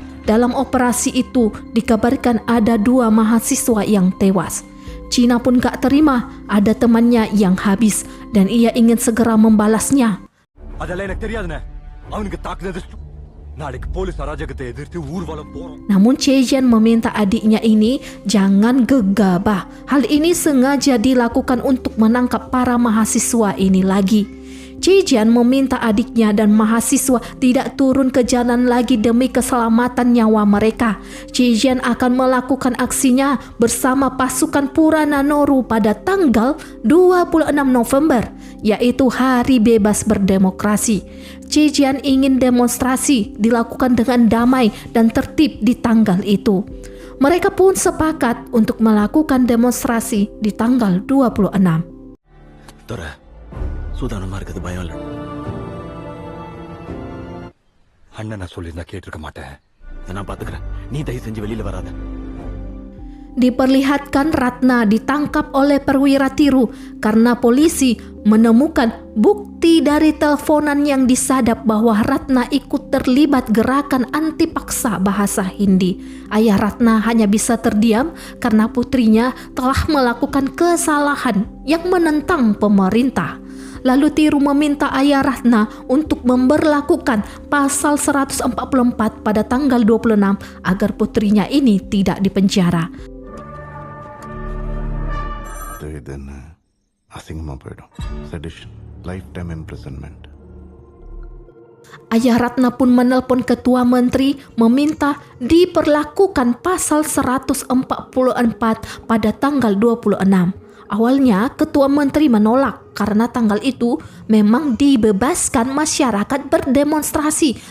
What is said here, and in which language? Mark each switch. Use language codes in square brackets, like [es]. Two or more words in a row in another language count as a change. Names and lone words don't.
[id] Dalam operasi itu dikabarkan ada 2 mahasiswa yang tewas. Cina pun gak terima, ada temannya yang habis dan ia ingin segera membalasnya. [ta] அதெல்லாம் எனக்கு தெரியாதுண்ணே அவனுக்கு தாக்குனது நாளைக்கு போலீஸ் அராஜகத்தை எதிர்த்து ஊர்வலம் போறோம். [id] Namun Chejian meminta adiknya ini jangan gegabah. Hal ini sengaja dilakukan untuk menangkap para mahasiswa ini lagi. Chejian meminta adiknya dan mahasiswa tidak turun ke jalan lagi demi keselamatan nyawa mereka. Chejian akan melakukan aksinya bersama pasukan Purana Noru pada tanggal 26 November, yaitu Hari Bebas Berdemokrasi. Chejian ingin demonstrasi dilakukan dengan damai dan tertib di tanggal itu. Mereka pun sepakat untuk melakukan demonstrasi di tanggal 26. [ta] துரை சூதானமா இருக்கிறது பயம் இல்லை. அண்ணன் நான் சொல்லியிருந்தா கேட்டிருக்க மாட்டேன். இதை நான் பாத்துக்கிறேன். நீ தயவு செஞ்சு வெளியில வராத. [id] Diperlihatkan Ratna ditangkap oleh perwira Tiru karena polisi menemukan bukti dari teleponan yang disadap bahwa Ratna ikut terlibat gerakan anti paksa bahasa Hindi. Ayah Ratna hanya bisa terdiam karena putrinya telah melakukan kesalahan yang menentang pemerintah. Lalu Tiru meminta ayah Ratna untuk memberlakukan pasal 144 pada tanggal 26 agar putrinya ini tidak dipenjara. [ta] இது என்ன அசிங்கமா போயிடும். [en] Sedition, lifetime imprisonment. [id] Ayah Ratna pun menelpon ketua menteri meminta diperlakukan pasal 144 pada tanggal 26. Awalnya ketua menteri menolak karena tanggal itu memang dibebaskan masyarakat berdemonstrasi.